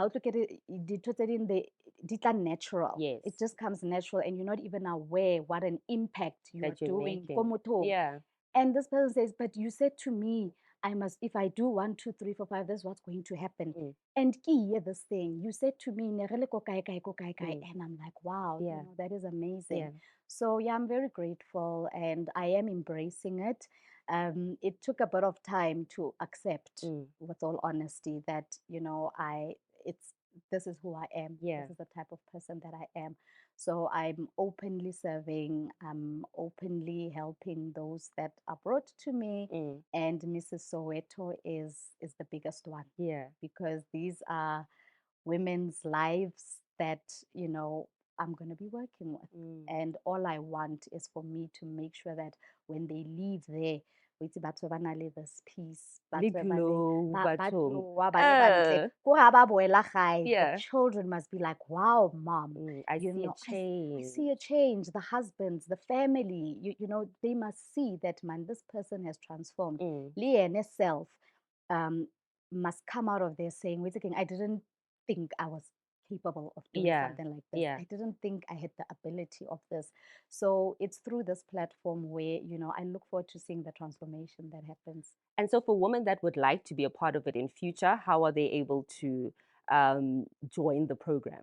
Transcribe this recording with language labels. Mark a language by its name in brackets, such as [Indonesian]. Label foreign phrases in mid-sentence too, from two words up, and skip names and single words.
[English] How to get it in the natural. Yes. It just comes natural, and you're not even aware what an impact you are That you're doing. making. Yeah. And this person says, "But you said to me, I must, if I do 1, 2, 3, 4, 5, that's what's going to happen." Mm. And hear this thing. You said to me, [Tswana] "Ne re le ko kae, kae, ko kae, kae." [English] Mm. And I'm like, wow, Yeah. that is amazing. Yeah. So yeah, I'm very grateful, and I am embracing it. It took a bit of time to accept, Mm. with all honesty, that I it's this is who I am. Yeah. This is the type of person that I am. So I'm openly serving, I'm openly helping those that are brought to me. Mm. And Mrs. Soweto is the biggest one, Yeah. because these are women's lives that, I'm going to be working with. Mm. And all I want is for me to make sure that when they leave there, [Tswana] weitse batho ba na le [English] this peace, [Tswana] Le glow, bathong. ko ha ba boela gae, [English] the Yeah. children must be like, wow, mom, I see a I change. see a change. The husbands, the family, they must see that, man, this person has transformed. Mm. [Tswana] Le ene [English] self um, must come out of there saying, wait a second, I didn't think I was capable of doing Yeah. something like this. Yeah. I didn't think I had the ability of this. So it's through this platform where, I look forward to seeing the transformation that happens. And so, for women that would like to be a part of it in future, how are they able to join the program?